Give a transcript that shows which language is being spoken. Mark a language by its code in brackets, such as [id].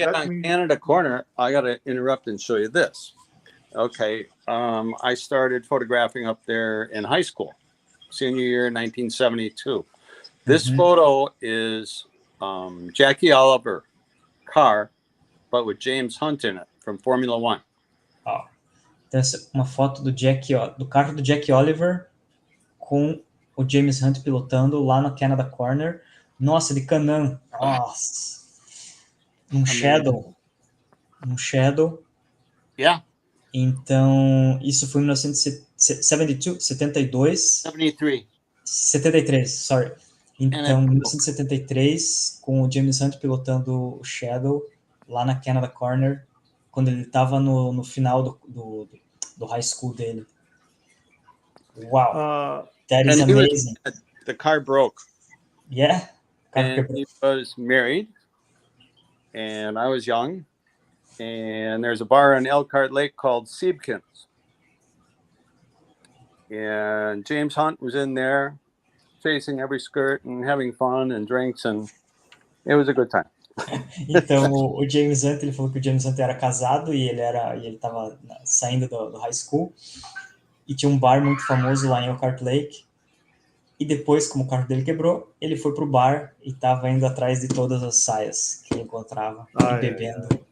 [en] We get on Canada Corner, I got to interrupt and show you this. Okay, I started photographing up there in high school, senior year, 1972. This photo is Jackie Oliver car, but with James Hunt in it from Formula One. Oh. [pt] Então, essa é uma foto do carro do Jack Oliver com o James Hunt pilotando lá no Canada Corner. Nossa, de Canaan. Nossa. Num shadow. [en] Yeah. [pt] Então, isso foi em 1972, 73, sorry. Então, em 1973, com o James Hunt pilotando o Shadow lá na Canada Corner, quando ele estava no final do high school dele. [en] Wow, that is amazing. The car broke. Yeah. And he was married, and I was young, and there's a bar in Elkhart Lake called Siebkins. And James Hunt was in there, chasing every skirt and having fun and drinks, and it was a good time. [pt] Então, o James Hunt, ele falou que o James Hunt era casado e ele estava saindo do high school e tinha um bar muito famoso lá em Elkhart Lake. E depois, como o carro dele quebrou, ele foi pro bar e estava indo atrás de todas as saias que ele encontrava e bebendo.